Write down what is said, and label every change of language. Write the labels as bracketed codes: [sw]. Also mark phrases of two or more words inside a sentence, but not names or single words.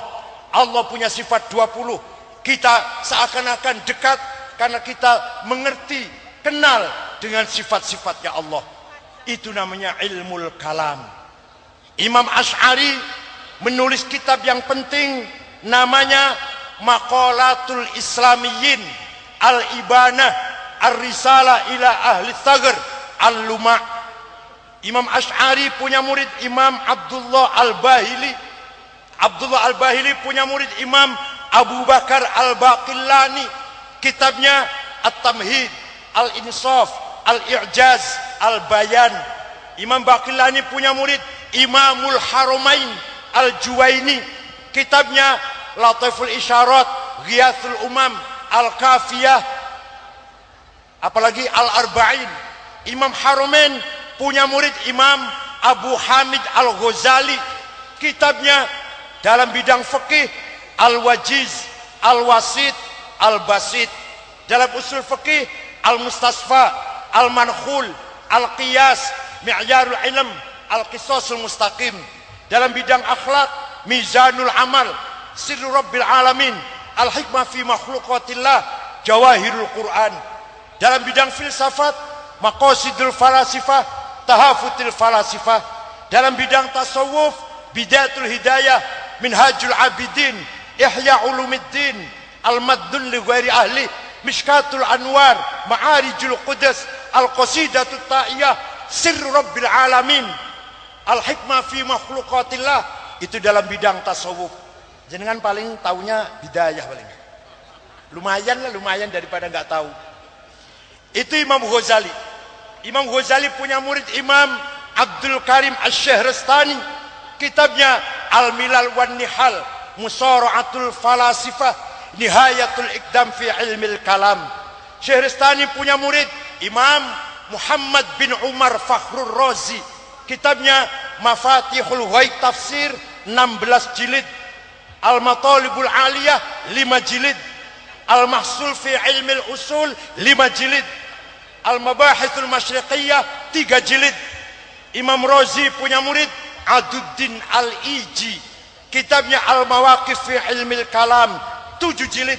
[id] Allah punya sifat 20. Kita seakan-akan dekat karena kita mengerti, kenal dengan sifat-sifatnya Allah. Itu namanya ilmul kalam. Imam Asy'ari menulis kitab yang penting namanya Maqalatul Islamiyyin Al-Ibanah Ar-Risalah ila Ahli Thagr Al-Luma'. Imam Asy'ari punya murid Imam Abdullah Al-Bahili. Abdullah Al-Bahili punya murid Imam Abu Bakar Al-Baqillani. Kitabnya At-Tamhid, Al-Insaf, Al-I'jaz, Al-Bayan. Imam Baqillani punya murid Imamul Haramain Al-Juwaini. Kitabnya Latiful Isyarat, Ghiyathul Umam, Al-Kafiyah, apalagi Al-Arba'in. Imam Haramain punya murid Imam Abu Hamid Al-Ghazali. Kitabnya dalam bidang fikih Al-Wajiz, Al-Wasit, Al-Basit. Dalam usul fikih Al-Mustasfa, Al-Mankhul, Al-Qiyas, Mi'yarul Ilm, Al-Qisasul Mustaqim. Dalam bidang akhlak Mizanul Amal, Sirru Rabbil Alamin, Al-Hikmah fi Makhluqatillah, Jawahirul Quran. Dalam bidang filsafat Maqasidul Falasifah, Tahafutil Falasifah. Dalam bidang tasawuf Bidayatul Hidayah, Minhajul Abidin, Ihya Ulumuddin, Al-Maddun li Ghairi Ahli, Mishkatul Anwar, Ma'arijul Quds, Al-Qasidatul Ta'iyah, Sirru Rabbil Alamin, Al-Hikmah fi Makhluqatillah. Itu dalam bidang tasawuf. Jenengan paling taunya bidayah paling. Lumayan lah, lumayan daripada nggak tahu. Itu Imam Ghazali. Imam Ghazali punya murid Imam Abdul Karim Asy-Syahrastani. Kitabnya Al-Milal wan Nihal, Musara'atul Falasifah, Nihayatul Iqdam fi Ilmil Kalam. Syahrastani punya murid Imam Muhammad bin Umar Fakhrur Razi. Kitabnya Mafatihul Ghaib Tafsir 16 jilid. Al-Matalibul Aliyah 5 jilid. Al-Mahsul fi Ilmil Usul 5 jilid. Al-Mabahithul Masyriqiyah 3 jilid. Imam Razi punya murid Aduddin Al-Iji, kitabnya Al-Mawaqif fi Ilmil Kalam, 7 jilid.